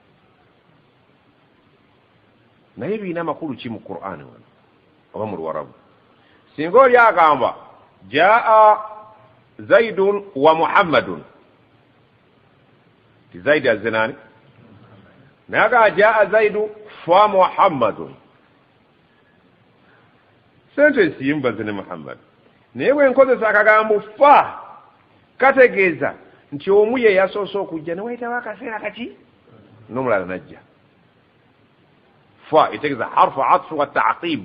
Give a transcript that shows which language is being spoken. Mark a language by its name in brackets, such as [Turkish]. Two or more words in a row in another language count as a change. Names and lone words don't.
[Ganda] Naye birina amakulu ki mu Qur'ani wano oba mu Luwarabu? Singa oli agamba [Arabic] جاء زيدٌ ومحمدٌ, [Ganda] ti Zaidi azze nani? Naye agamba [Arabic] جاء زيد فمحمد, [Ganda] sentence yimbaze ne Muhammad. Naye bwe nkozesa akagambo fa kategeeza nti omu ye yasoose okujja ne wayitawo akaseera kaki n'omulala najja. Fa etegeeza [Arabic] حرف عطف وتعقيب.